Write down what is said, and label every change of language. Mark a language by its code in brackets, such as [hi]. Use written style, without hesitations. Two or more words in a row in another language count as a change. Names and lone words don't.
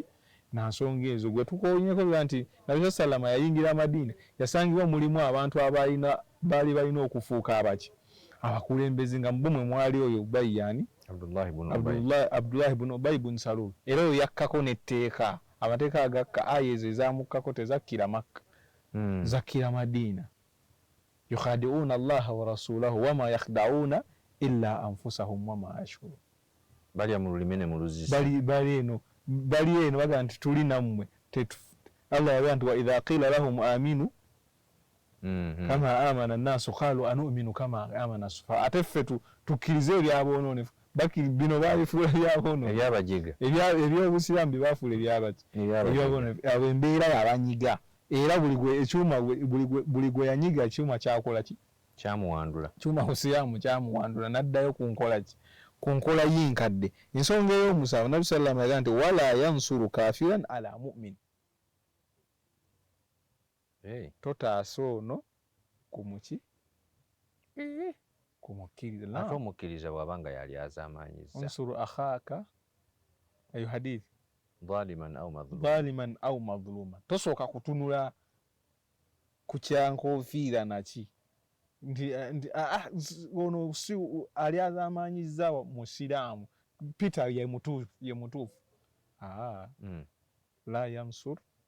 [lg] nansonga ezo gwe tukoonyeko bwa nti nabbi sallama yayingira Madiina yasangibwa mulimu abantu baali balina okufuuka abaki abakulembeze nga mubumwe mwali oyo Ubayyani Abdullahi ibn Ubay ibn Salul era oyo yakkako n'etteeka amateeka agakka aya ezo ezamukkako tezakkira Makka zakkira Madiina [ar] يخادعون الله ورسوله وما يخدعون إلا أنفسهم وما يشعرون [lg] balya mu lulimi ne mu luzisa [ar] bali eno baga nti tuli nammwe Allah yabagamba nti وإذا قيل لهم آمنوا كما آمن الناس قالوا أنؤمن كما آمن السفهاء [lg] ate ffe tukkirize ebyaboononefu bino baabifuula ebyaboononefu ebyobusiraamu bye baafuula ebyaboononefu abo embeera yabanyiga era buli gwe yanyiga ekyuma kyakola ki kyuma busiraamu kyamuwandula n'addayo ku nkola ki ku nkola y'enkadde ensonga ey'omusanvu nabbi sallama yagamba nti [ar] ولا ينصر كافرا على مؤمن [lg] totaasa ono ku muki ku mukkiriza ate omukkiriza bw'abanga yali azaamaanyizza [ar] انصر أخاك [lg] eyo hadithi [ar] dhaliman أو مظلوما [lg] tosooka kutunula ku kyankofiira naki nti ono si ali azaamaanyizza musiraamu Peter ye mutuufu [ar] لا ينصر